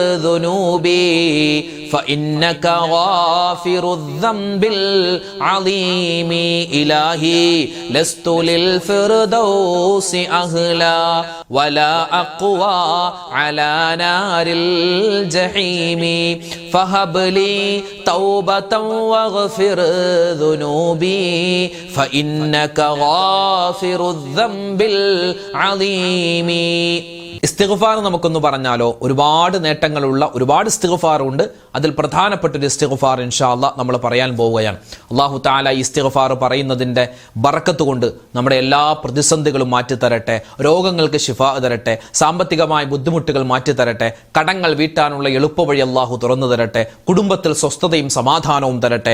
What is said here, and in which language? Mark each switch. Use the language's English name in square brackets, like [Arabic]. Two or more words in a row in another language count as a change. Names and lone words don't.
[Arabic] ذنوبي فإنك غافر الذنب العظيم إلهي لست للفردوس أهلا ولا أقوى على نار الجحيم فهب لي توبة واغفر ذنوبي فإنك غافر الذنب العظيم. [Malayalam] ഇസ്തിഗ്ഫാർ നമുക്കൊന്ന് പറഞ്ഞാലോ? ഒരുപാട് നേട്ടങ്ങളുള്ള ഒരുപാട് ഇസ്തിഗ്ഫാറുണ്ട്. അതിൽ പ്രധാനപ്പെട്ടൊരു ഇസ്തിഗ്ഫാർ [Arabic] إن شاء الله [Malayalam] നമ്മൾ പറയാൻ പോവുകയാണ്. [Arabic] الله تعالى [Malayalam] ഈ ഇസ്തിഗ്ഫാർ പറയുന്നതിൻ്റെ ബറക്കത്ത് കൊണ്ട് നമ്മുടെ എല്ലാ പ്രതിസന്ധികളും മാറ്റിത്തരട്ടെ, രോഗങ്ങൾക്ക് ശിഫാ തരട്ടെ, സാമ്പത്തികമായ ബുദ്ധിമുട്ടുകൾ മാറ്റിത്തരട്ടെ, കടങ്ങൾ വീട്ടാനുള്ള എളുപ്പവഴി അല്ലാഹു തുറന്നു തരട്ടെ, കുടുംബത്തിൽ സ്വസ്ഥതയും സമാധാനവും തരട്ടെ.